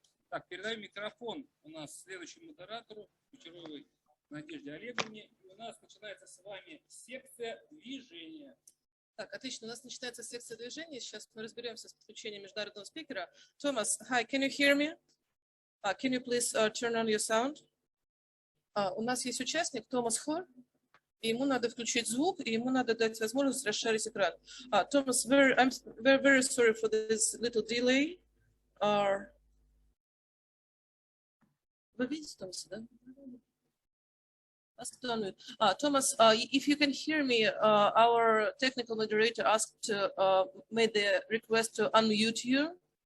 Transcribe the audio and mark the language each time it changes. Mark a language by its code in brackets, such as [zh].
[ru] Так, передаю микрофон у нас следующему модератору, Кучеровой Надежде Олеговне. И у нас начинается с вами секция движения. Так, отлично. У нас начинается секция движения. Сейчас мы разберемся с подключением международного спикера. [en] Thomas, hi, can you hear me? Can you please turn on your sound? [ru] У нас есть участник Томас Хорre, и ему надо включить звук, и ему надо дать возможность расширить экран. [en] Thomas, I'm very sorry for this little delay. [ru] Вы видите Томаса, да? [en] Thomas, if you can hear me, our technical moderator asked made the request to unmute you.